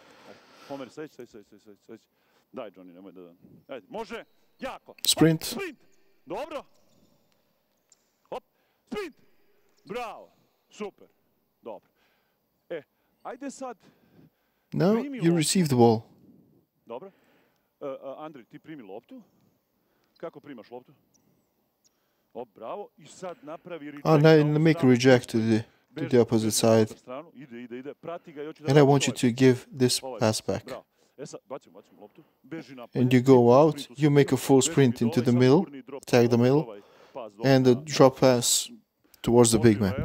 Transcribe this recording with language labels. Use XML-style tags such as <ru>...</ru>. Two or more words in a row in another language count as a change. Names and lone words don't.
<en>Sprint. Now you receive the ball.</en> <sr>Andrej, ti primi loptu. Kako primaš loptu? Bravo. I sad napravi</sr> <en>now make a reject to the opposite side. And I want you to give this pass back. And you go out, you make a full sprint into the middle, tag the middle, and a drop pass towards the big man.</en>